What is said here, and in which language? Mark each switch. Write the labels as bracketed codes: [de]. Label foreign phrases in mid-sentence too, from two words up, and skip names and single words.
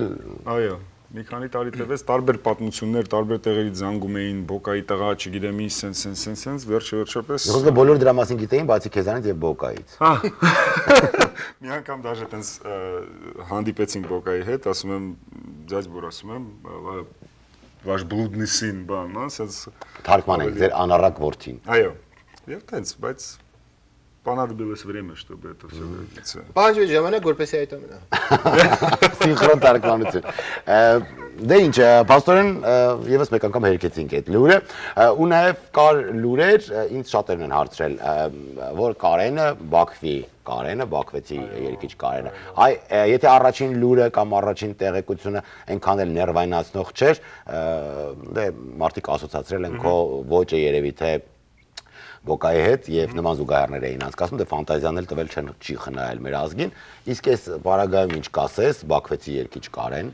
[hy] այո, մի քանի տարի տևեց, տարբեր պատմություններ, տարբեր տեղերից զանգում էին Բոկայի տղա, չգիտեմ ինչ, սենց, վերջապես։ Ոսկե բոլոր դրա մասին գիտեին, բացի քեզանից եւ Բոկայից։ Մի անգամ դաժե տենց հանդիպեցինք Բոկայի հետ, ասում եմ, ձյաձ որ ասում եմ, [ru] Ваш блудный сын, [hy] բան, ասած Թարգմանենք ձեր անառակ որդին։ Այո։ Եվ տենց, բայց [ru] понадобилось время, чтобы это всё вернуться. [hy] Բանջի ժամանակ որպեսի այդ ամենը։ Սինխրոն թարգմանություն։ Դե ինչ, պաստորեն եւս մեկ անգամ հերքեցինք այդ լուրը, ու նաեւ կար լուրեր, ինձ շատերն են հարցրել, որ Կարենը Բաքվեցի երկիչ Կարենը։ Այ եթե առաջին լուրը կամ առաջին տեղեկությունը այնքան էլ ներվայնացնող չէր, դե մարդիկ ասոցացրել են քո ոճը երևի թե Բոկայի հետ եւ նման զուգահեռներ էին անցկացնում, դե ֆանտազիան էլ տվել չի խնայել մեր ազգին, իսկ այս բարագայում ինչ կասես Բաքվեցի երկիչ Կարեն։